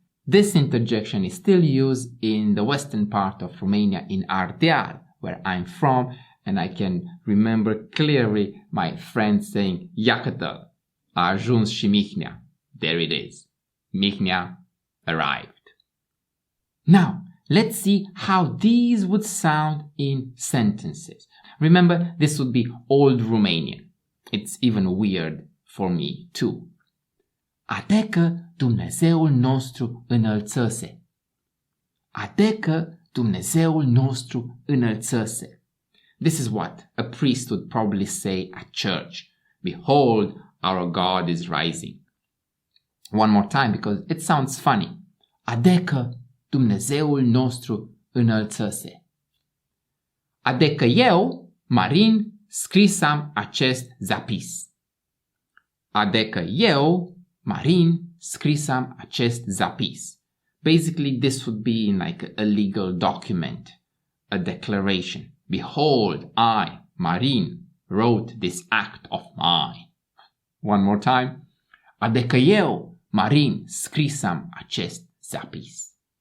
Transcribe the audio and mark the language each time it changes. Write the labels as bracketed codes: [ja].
[en] This interjection is still used in the western part of Romania, in Ardeal, where I'm from, and I can remember clearly my friend saying, [ro] iată-te, a ajuns și Mihnea. [en] There it is. Mihnea arrived. Now, let's see how these would sound in sentences. Remember, this would be Old Romanian. It's even weird for me too. [ro] Adecă Dumnezeul nostru înălțăse. Adecă Dumnezeul nostru înălțăse. [en] This is what a priest would probably say at church. Behold, our God is rising. One more time because it sounds funny. [ro] Adecă Dumnezeul nostru înălțăse. Adecă eu, Marin, scrisam acest zapis. Adecă eu, Marin, scrisam acest zapis. [en] Basically, this would be in like a legal document, a declaration. Behold, I, Marin, wrote this act of mine. One more time. [ro] Adecă eu, Marin, scrisam acest zapis.